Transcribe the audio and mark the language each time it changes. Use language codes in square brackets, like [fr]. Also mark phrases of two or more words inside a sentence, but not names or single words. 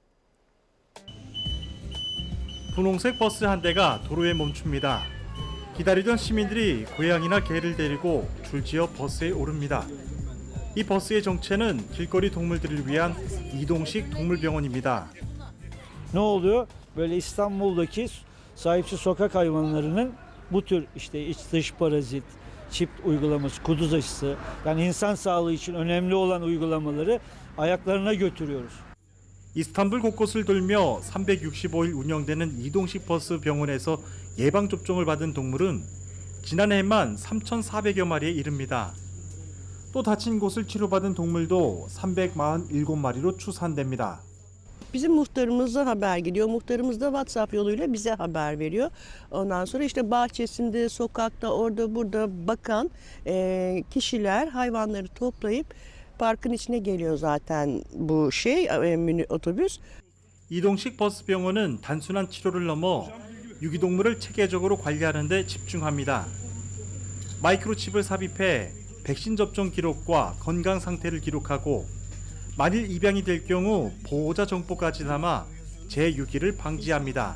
[ko] 분홍색 버스 한 대가 도로에 멈춥니다. 기다리던 시민들이 고양이나 개를 데리고 줄지어 버스에 오릅니다. 이 버스의 정체는 길거리 동물들을 위한 이동식 동물병원입니다. [tr] Ne oluyor? Böyle İstanbul'daki sahipsiz sokak hayvanlarının bu tür işte iç dış parazit, çip uygulaması, kuduz aşısı, yani insan sağlığı için önemli olan uygulamaları ayaklarına götürüyoruz. [ko] 이스탄불 곳곳을 돌며 365일 운영되는 이동식 버스 병원에서 예방접종을 받은 동물은 지난해에만 3,400여 마리에 이릅니다. 또 다친 곳을 치료받은 동물도 347마리로 추산됩니다. [tr] Bizim muhtarımıza haber gidiyor. Muhtarımız da WhatsApp yoluyla bize haber veriyor. Ondan sonra işte bahçesinde, sokakta, orada burada bakan kişiler hayvanları toplayıp parkın içine geliyor zaten bu mini otobüs. [ko] 이동식 버스 병원은 단순한 치료를 넘어 유기동물을 체계적으로 관리하는 데 집중합니다. 마이크로칩을 삽입해 백신 접종 기록과 건강 상태를 기록하고 만일 입양이 될 경우 보호자 정보까지 담아 재유기를 방지합니다.